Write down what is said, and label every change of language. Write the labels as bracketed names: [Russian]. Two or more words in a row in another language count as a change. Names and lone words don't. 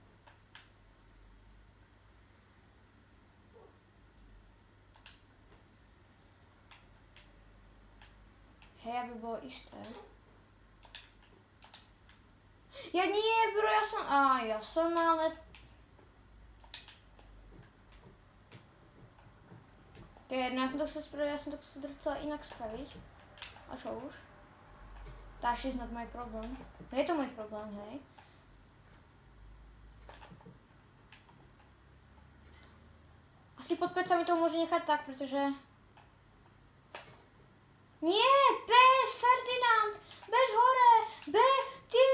[Slovak] Hej, aby bolo isté. Ja nie, bro, ja som ale... To je jedno, ja som to chcel docela inak spraviť. A čo už? [English] That is not my problem. [Slovak] No je to môj problém, hej. Asi pod pecami to môže nechať tak, pretože... Nie, bez, Ferdinand! Bež hore! Tým...